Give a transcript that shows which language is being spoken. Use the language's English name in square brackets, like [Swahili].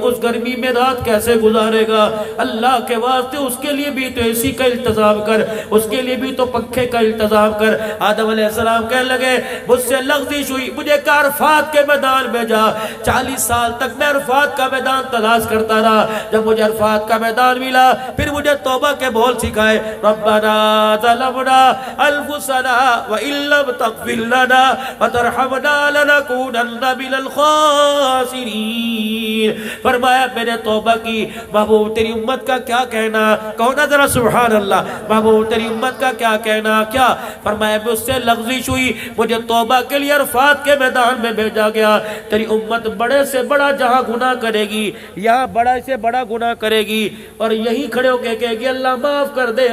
[Urdu] اس گرمی میں رات کیسے گزارے گا؟ اللہ کے واسطے اس کے لیے بھی تو اے سی کا انتظام کر, اس کے لیے بھی تو پنکھے کا انتظام کر. آدم علیہ السلام کہنے لگے مجھ سے لغزش ہوئی, مجھے کہا عرفات کے میدان میں جا. 40 سال تک میں عرفات کا میدان تلاش کرتا رہا. جب مجھے عرفات کا میدان ملا پھر مجھے توبہ کے بول سکھائے. [Arabic] ربنا ظلمنا انفسنا وان لم تغفر لنا وترحمنا لنكونن من الخاسرین. [Urdu] فرمایا میں نے توبہ کی. محبوب تیری امت کا کیا کہنا؟ کہو نا ذرا سبحان اللہ. محبوب تیری امت کا کیا کہنا؟ کیا فرمایا مجھ سے لغزش ہوئی, مجھے توبہ کے لیے عرفات کے میدان میں بھیجا گیا. تیری امت بڑے سے بڑا جہاں گناہ کرے گی, یہاں بڑا سے بڑا گناہ کرے گی, اور یہی کھڑے ہو کے کہے گی اللہ معاف کر دے.